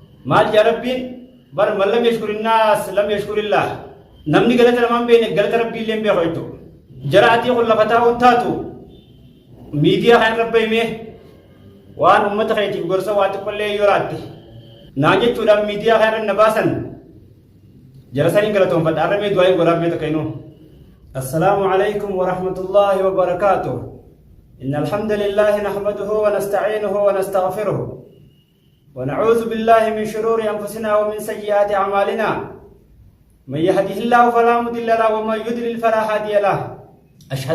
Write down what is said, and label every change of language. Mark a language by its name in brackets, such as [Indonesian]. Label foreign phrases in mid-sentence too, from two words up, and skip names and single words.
[Oromo] maal yaa rabbiin bar [Arabic] من لم يشكر الناس لم يشكر الله [Oromo] namni galata namaan beene galata rabbii illee beeku jechuudha jaraatii qullafataa huntaatu miidiyaa kan rabbayme waan ummata keetiif gorsa waa xiqqollee yoo raatte naan jechuudhaan miidiyaa kan na baasan jara saniin galatoonfadha arramee du'aayin goraabmee takka inuu [Arabic] السلام عليكم ورحمة الله وبركاته إن الحمد لله نحمده ونستعينه ونستغفره ونعوذ بالله من شرور أنفسنا ومن سيئات أعمالنا من يهده الله فلا مضل له ومن يضلل فلا هادي له أشهد